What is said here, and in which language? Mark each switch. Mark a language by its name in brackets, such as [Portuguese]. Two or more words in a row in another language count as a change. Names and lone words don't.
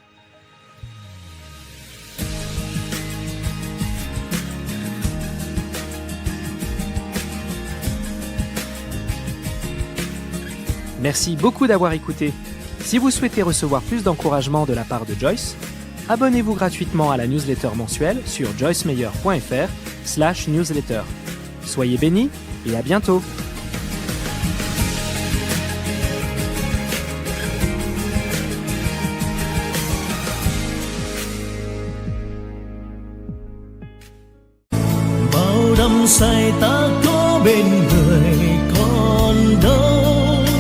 [French] Merci beaucoup d'avoir écouté. Si vous souhaitez recevoir plus d'encouragement de la part de Joyce, abonnez-vous gratuitement à la newsletter mensuelle sur joycemeyer.fr/newsletter. Soyez bénis et à bientôt. [Vietnamese] Bao đắm say ta có bên người còn đâu,